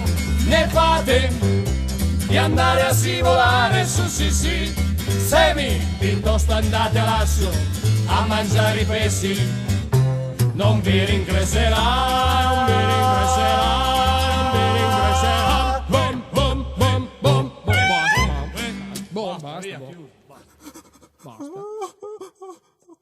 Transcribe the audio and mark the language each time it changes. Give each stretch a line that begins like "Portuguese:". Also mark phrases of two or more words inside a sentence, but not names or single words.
Italian: Ne fate di andare a scivolare su sì, Semi, piuttosto andate all'asso a mangiare i pesci, non vi rincreserà, non vi rincreserà, non vi rincreserà.
Portuguese: Bom, bom, bom, bom, bom, basta, basta, basta.